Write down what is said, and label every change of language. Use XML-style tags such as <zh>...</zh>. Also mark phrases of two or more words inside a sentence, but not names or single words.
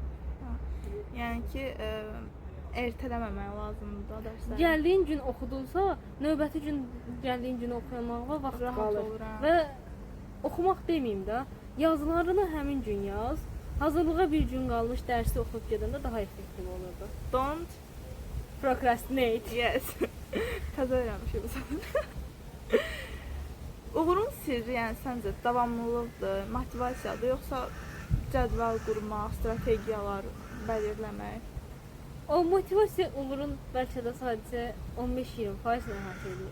<az>Yəni ki, ertələməmək lazımdır da dərsləri. Gəldiyin gün oxudunsa, növbəti gün gəldiyin günü oxuyamağa vaxt Rahat qalır. olur, hə. Və oxumaq deməyim də, yazılarını həmin gün yaz. Hazırlığa bir gün qalmış dərsi oxuyub gedəndə daha effektiv olurdu.</az> <en>Don't Procrastinate. yes.</en> <az>Təzə öyrənmişik bu səni. Uğurun sirri, yəni səncə davamlılıqdır, motivasiyadır, yoxsa cədvəl qurmaq, strategiyalar belirləmək? O motivasiya uğurun bəlkə də sadəcə 15-20% əhatə edir.</az>